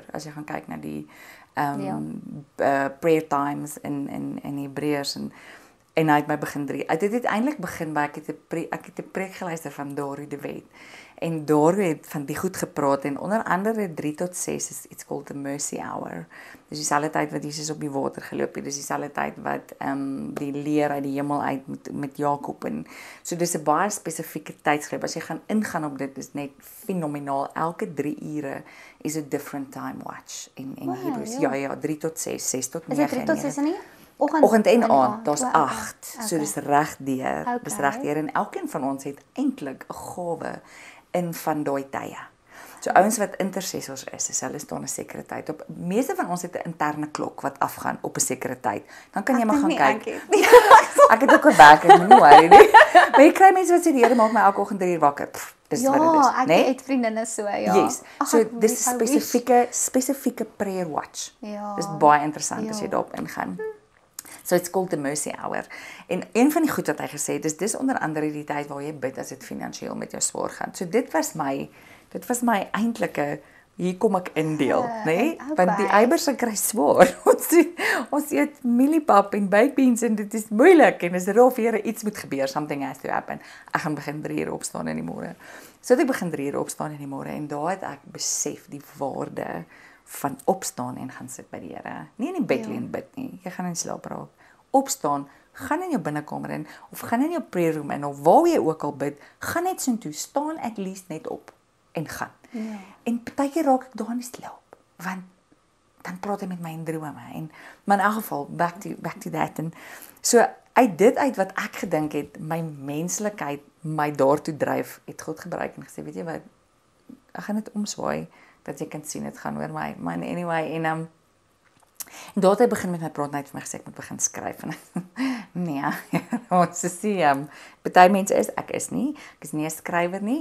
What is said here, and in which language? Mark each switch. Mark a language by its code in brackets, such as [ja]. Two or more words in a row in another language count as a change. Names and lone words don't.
[af] As jy gaan kyk na die [en] prayer times [af] in Hebreërs en hy het my begin 3. Dit het eintlik begin by ek het 'n preek geluister van Darie de Wet. En Darie het van die goed gepraat en onder andere 3 tot 6 is iets [en] called the mercy hour. [af] Dis dieselfde tyd wat Jesus op die water geloop het. Dis dieselfde tyd wat die leer uit die hemel uit met Jakob en so dis 'n baie spesifieke tydsgreep. As jy gaan ingaan op dit is net fenomenaal. Elke 3 ure is [en] a different time watch [af] in Hebreërs. Ja, 3 tot 6, 6 tot 9. Is dit 3 tot 6 nie? Oggend en aand, daar's 8. Okay. So dis regdeur. Dis regdeur en elkeen van ons het eintlik 'n gawe in van daai tye. So ouens wat intercessors is hulle staan 'n sekere tyd op. Meeste van ons het 'n interne klok wat afgaan op 'n sekere tyd. Dan kan jy maar gaan kyk. Ek het ook 'n wekker, moenie worry nie. Maar jy kry mense wat sê die Here maak my elke oggend 3 uur wakker. Dis wat dit is, Ja, ek het vriendinne so, ja. Yes. So dis 'n spesifieke [en] prayer watch. [af] Ja. Dis baie interessant as jy daarop ingaan. [en] So it's called the mercy hour. [af] En een van die goed wat hy gesê het, dis onder andere die tyd waar jy bid as dit finansiëel met jou swaar gaan. So dit was my eintlike hier kom ek indeel, nê? Want die eiers kry swaar. Ons eet mieliepap en [en] baked beans [af] en dit is moeilik en as rof Here iets moet gebeur, [en] something has to happen. [af] Ek gaan begin 3 uur opstaan in die môre. So ek begin 3 uur opstaan in die môre en daar het ek besef die waarde van opstaan en gaan sit by die Here. Nie in die bed lê en bid nie. Jy gaan in slaap raak. Opstaan, gaan in jou binnekamer in of gaan in jou [en] prayer room [af] in of waar jy ook al bid, gaan net so toe, staan [en] at least [af] net op en gaan. Ja. En partykeer raak ek daar in slaap, want dan praat hy met my in drome en maar in elk geval [en] back to that [af] en so uit dit uit wat ek gedink het, my menslikheid my daartoe dryf, het God gebruik en gesê, weet jy wat, ek gaan dit omswaai dat jy kan sien dit gaan oor my. Maar anyway en daar het hy begin met my praat net vir my gesê ek moet begin skryf en nee, ons sê party mense ek is nie 'n skrywer nie.